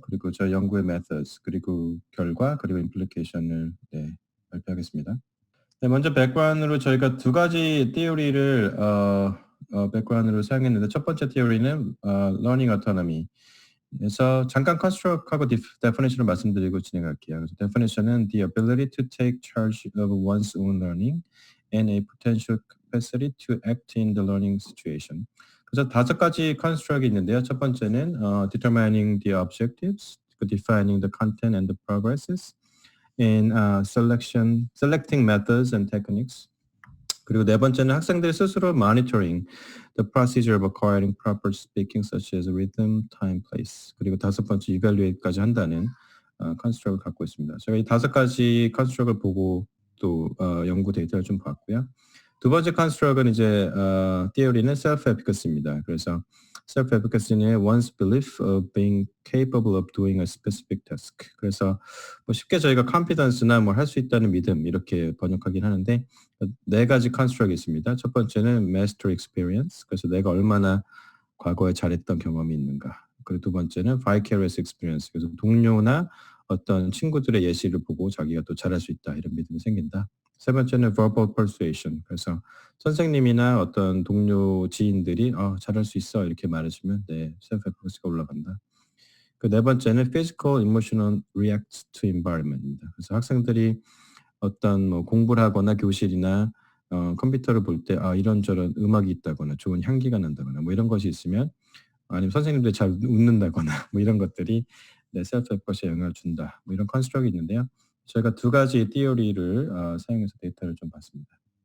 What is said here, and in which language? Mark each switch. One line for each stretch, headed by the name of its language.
Korean: 그리고 저희 연구의 methods, 그리고 결과, 그리고 implication을 발표하겠습니다. 네, 먼저 백그라운드로 저희가 2가지 티어리를 백그라운드로 사용했는데 첫 번째 티어리는 learning autonomy. 그래서 잠깐 construct하고 definition을 말씀드리고 진행할게요.
English: 그래서 definition은 the ability to take charge of one's own learning and a potential capacity to act in the learning situation.
Korean: 그래서 5가지 construct이 있는데요. 첫 번째는
English: determining the objectives, defining the content and the progresses, in selecting methods and techniques.
Korean: 그리고 4번째는 학생들 스스로
English: monitoring the procedure of acquiring proper speaking such as rhythm, time, place.
Korean: 그리고 5번째 evaluate까지 한다는 construct을 갖고 있습니다. 제가 이 5가지 construct을 보고 또 연구 데이터를 좀 봤고요. 두 번째 construct은 이제 theory는 self-efficacy입니다.
English: 그래서 self-efficacy는 one's belief of being capable of doing a specific task.
Korean: 그래서 뭐 쉽게 저희가 confidence나 뭐 할 수 있다는 믿음 이렇게 번역하긴 하는데 4가지 construct이 있습니다. 첫 번째는 master experience. 그래서 내가 얼마나 과거에 잘했던 경험이 있는가. 그리고 두 번째는 vicarious experience. 그래서 동료나 어떤 친구들의 예시를 보고 자기가 또 잘할 수 있다 이런 믿음이 생긴다. 세 번째는 verbal persuasion. 그래서 선생님이나 어떤 동료 지인들이 잘할 수 있어 이렇게 말해주면 self-efficacy가 올라간다. 그 네 번째는
English: physical, emotional react to environment입니다.
Korean: 그래서 학생들이 어떤 뭐 공부를 하거나 교실이나 컴퓨터를 볼 때 이런저런 음악이 있다거나 좋은 향기가 난다거나 뭐 이런 것이 있으면 아니면 선생님들이 잘 웃는다거나 뭐 이런 것들이 셀프 에퍼시에 영향을 준다. 뭐 이런 컨스트럭이 있는데요. 저희가 2가지 티어리를 사용해서 데이터를 좀 봤습니다.